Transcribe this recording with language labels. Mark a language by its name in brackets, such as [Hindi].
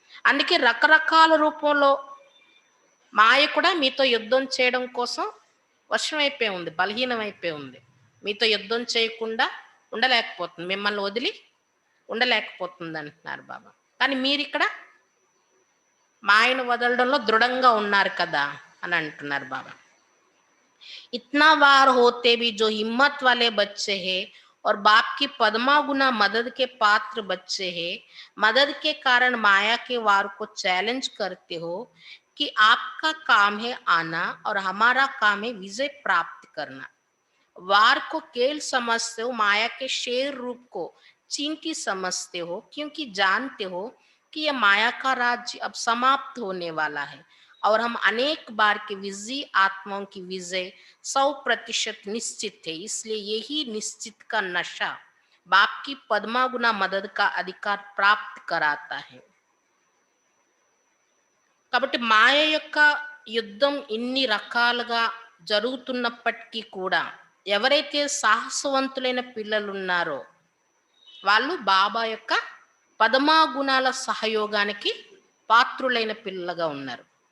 [Telugu] అందుకే రకరకాల రూపంలో మాయ కూడా మీతో యుద్ధం చేయడం కోసం వశమైపోయి ఉంది, బలహీనమైపోయి ఉంది. మీతో యుద్ధం చేయకుండా ఉండలేకపోతుంది, మిమ్మల్ని వదిలి ఉండలేకపోతుంది అంటున్నారు బాబా. కానీ మీరు ఇక్కడ మాయను వదలడంలో దృఢంగా ఉన్నారు కదా అని అంటున్నారు బాబా. [Hindi] इतना वार होते भी जो हिम्मत वाले बच्चे हैं और बाप की पद्मा गुना मदद के पात्र बच्चे हैं, मदद के कारण माया के वार को चैलेंज करते हो कि आपका काम है आना और हमारा काम है विजय प्राप्त करना. वार को खेल समझते हो, माया के शेर रूप को चींटी समझते हो, क्योंकि जानते हो कि यह माया का राज्य अब समाप्त होने वाला है और हम अनेक बार के विजयी आत्माओं की विजय 100% निश्चित है. इसलिए यही निश्चित का नशा बाप की पद्मा गुना मदद का अधिकार प्राप्त कराता है. [Telugu] కాబట్టి మాయ యొక్క యుద్ధం ఇన్ని రకాలుగా జరుగుతున్నప్పటికీ కూడా ఎవరైతే సాహసవంతులైన పిల్లలు ఉన్నారో వాళ్ళు బాబా యొక్క పదమా గుణాల సహయోగానికి పాత్రులైన పిల్లలుగా ఉన్నారు.